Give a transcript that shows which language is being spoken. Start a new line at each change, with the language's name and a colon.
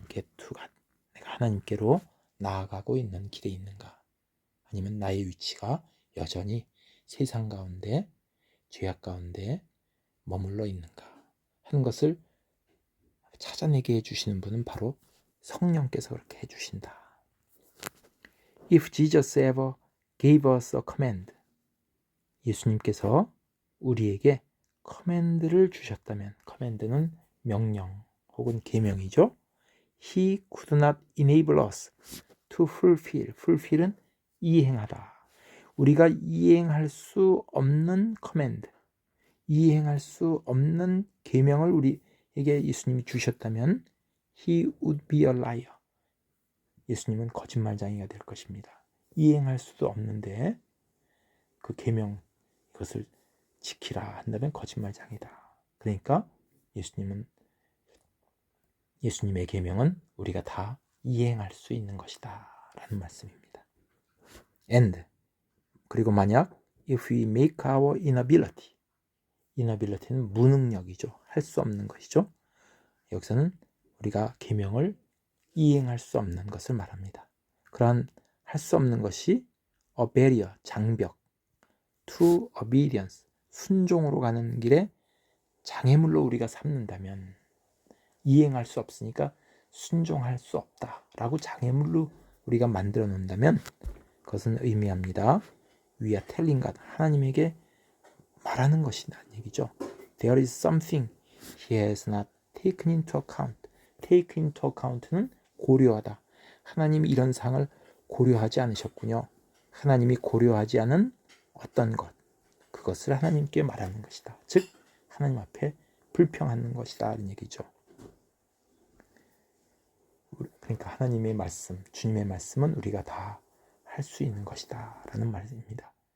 English: get to God,
Korean: 내가 하나님께로 나아가고 있는 길에 있는가, 아니면 나의 위치가 여전히 세상 가운데, 죄악 가운데 머물러 있는가 하는 것을 찾아내게 해주시는 분은 바로 성령께서 그렇게 해주신다.
English: If Jesus ever gave us a command,
Korean: 예수님께서 우리에게 커맨드를 주셨다면, 커맨드는 명령 혹은 계명이죠.
English: He could not enable us to fulfill, fulfill은
Korean: 이행하다. 우리가 이행할 수 없는 커맨드, 이행할 수 없는 계명을 우리에게 예수님이 주셨다면
English: He would be a liar.
Korean: 예수님은 거짓말쟁이가 될 것입니다. 이행할 수도 없는데 그 계명, 이것을 지키라 한다면 거짓말쟁이다. 그러니까 예수님의 계명은 우리가 다 이행할 수 있는 것이다 라는 말씀입니다.
English: And,
Korean: 그리고 만약
English: if we make our inability는
Korean: 무능력이죠. 할 수 없는 것이죠. 여기서는 우리가 계명을 이행할 수 없는 것을 말합니다. 그러한 할 수 없는 것이
English: a barrier,
Korean: 장벽,
English: to obedience,
Korean: 순종으로 가는 길에 장애물로 우리가 삼는다면, 이행할 수 없으니까 순종할 수 없다라고 장애물로 우리가 만들어 놓는다면 그것은 의미합니다.
English: We are telling God,
Korean: 하나님에게 말하는 것이라는 얘기죠.
English: There is something He has not taken into account. Take into account는
Korean: 고려하다. 하나님이 이런 상을 고려하지 않으셨군요. 하나님이 고려하지 않은 어떤 것, 그것을 하나님께 말하는 것이다. 즉 하나님 앞에 불평하는 것이다 라는 얘기죠. 그러니까 하나님의 말씀, 주님의 말씀은 우리가 다 할 수 있는 것이다 라는 말입니다.